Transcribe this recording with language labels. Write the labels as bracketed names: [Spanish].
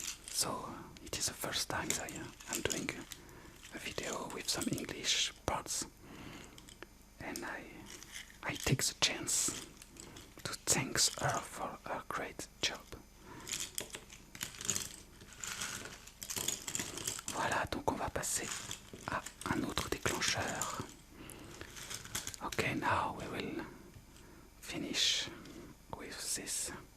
[English] So it is the first time that I'm doing a video with some English parts, and I take the chance to thank her for her great job. [French] Voilà, donc on va passer à un autre déclencheur. [English] Okay, now we will finish with this.